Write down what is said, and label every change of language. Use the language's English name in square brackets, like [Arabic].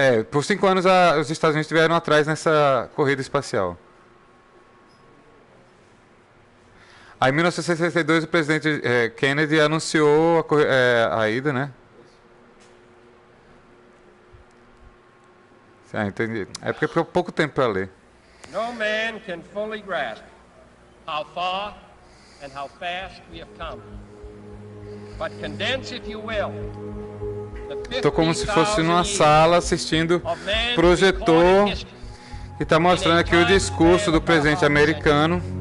[Portuguese] Por 5 anos os Estados Unidos estiveram atrás nessa corrida espacial. Aí em 1962 o presidente Kennedy anunciou a ida, né? Ah, entendi. É porque ficou pouco tempo para ler. [English] No man can fully grasp how far and how fast we have come. But condense, if you will, [Portuguese] Estou como se fosse numa sala assistindo projetor que está mostrando aqui o discurso do presidente americano.